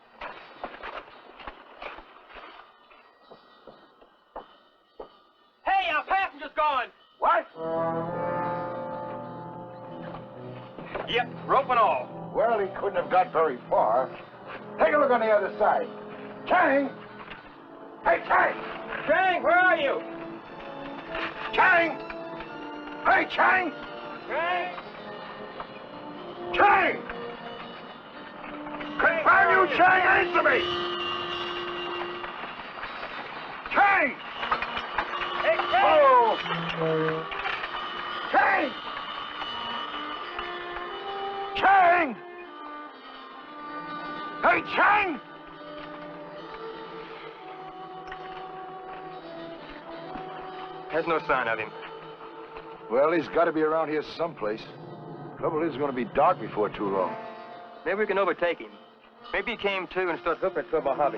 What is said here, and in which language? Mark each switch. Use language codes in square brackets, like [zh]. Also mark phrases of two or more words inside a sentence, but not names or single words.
[en] Hey, our passenger's gone. What? Yep, rope and all. Well, he couldn't have got very far. Take a look on the other side. Chang! Hey, Chang! Chang, where are you? Chang! Hey, Chang! Chang! Chang! Confound you, Chang! Answer me! Chang! Hey, Chang! Oh! Chang! Chang! Hey, Chang! There's no sign of him. Well, he's got to be around here someplace. Trouble is, it's going to be dark before too long. Maybe we can overtake him. Maybe he came to and started looking for Mojave.